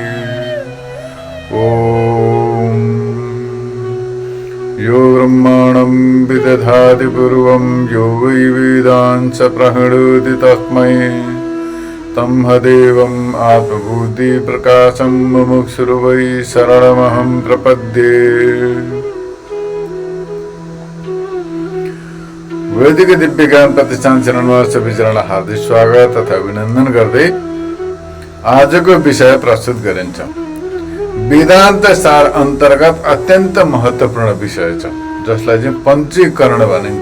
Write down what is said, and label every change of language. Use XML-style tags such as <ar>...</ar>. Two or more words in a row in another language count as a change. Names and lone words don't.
<sa>ओम यो ब्रह्माणं विदधाति पूर्वं यो वै वेदांस प्रहृति तस्मै तमहदेवम् आत्मबुद्धि प्रकाशं मुमुक्षुर्वै शरणमहं प्रपद्ये।</sa> <ne>वैदिक दिव्य ज्ञान प्रतिष्ठान चरणमा सबैजनालाई हार्दिक स्वागत तथा अभिनन्दन गर्दै आजको विषय प्रस्तुत गरिन्छ। वेदान्त सार अन्तर्गत अत्यन्त महत्त्वपूर्ण विषय छ जसलाई चाहिँ पञ्चीकरण भनिन्छ।</ne>